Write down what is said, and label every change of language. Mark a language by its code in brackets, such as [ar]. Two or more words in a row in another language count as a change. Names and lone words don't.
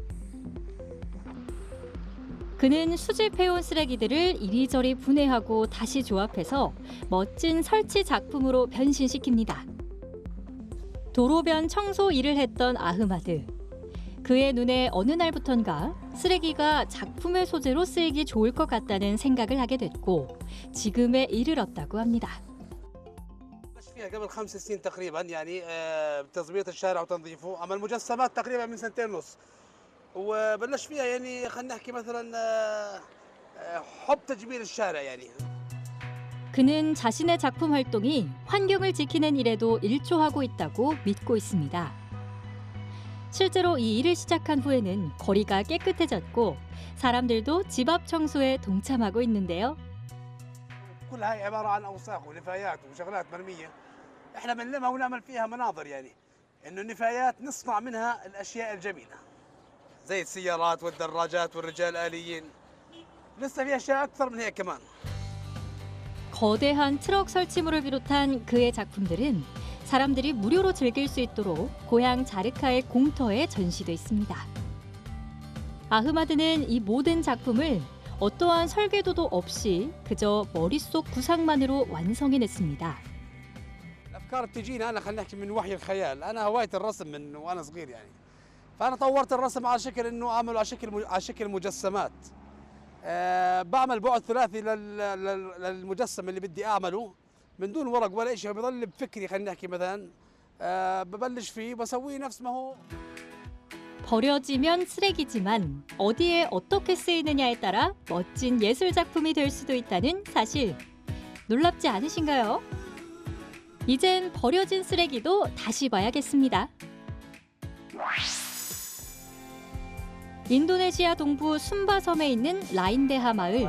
[ko] 그는 수집해온 쓰레기들을 이리저리 분해하고 다시 조합해서 멋진 설치 작품으로 변신시킵니다. 도로변 청소 일을 했던 아흐마드. 그의 눈에 어느 날부턴가 쓰레기가 작품의 소재로 쓰이기 좋을 것 같다는 생각을 하게 됐고 지금에 이르렀다고 합니다. [ar] قبل 5 سنين تقريبا يعني بتظبيط الشارع وتنظيفه اما المجسمات تقريبا من 2.5 وبلش فيها يعني خلينا نحكي مثلا حب تجميل الشارع يعني. [ko] 그는 자신의 작품 활동이 환경을 지키는 일에도 일조하고 있다고 믿고 있습니다. 실제로 이 일을 시작한 후에는 거리가 깨끗해졌고 사람들도 집 앞 청소에 동참하고 있는데요. [ar] كل هاي عباره عن اوساخ ونفايات وشغلات مرميه احنا بنلمها ونعمل فيها مناظر يعني انه النفايات نصنع منها الاشياء الجميله زي السيارات والدراجات والرجال الآليين لسه في اشياء اكثر من هيك كمان. [ko] 거대한 트럭 설치물을 비롯한 그의 작품들은 사람들이 무료로 즐길 수 있도록 고향 자르카의 공터에 전시돼 있습니다. 아흐마드는 이 모든 작품을 어떠한 설계도도 없이 그저 머릿속 구상만으로 완성해냈습니다. [ar] الافكار بتجينا انا خلينا نحكي من وحي الخيال، انا هواية الرسم من وانا صغير يعني. فانا طورت الرسم على شكل انه اعمله على شكل مجسمات. بعمل بعد ثلاثي للمجسم اللي بدي اعمله من دون ورق ولا شيء بضل بفكري خلينا نحكي مثلا ببلش فيه بسويه نفس ما هو. [ko] 버려지면 쓰레기지만 어디에 어떻게 쓰이느냐에 따라 멋진 예술 작품이 될 수도 있다는 사실. 놀랍지 않으신가요? 이젠 버려진 쓰레기도 다시 봐야겠습니다. 인도네시아 동부 숨바섬에 있는 라인데하 마을.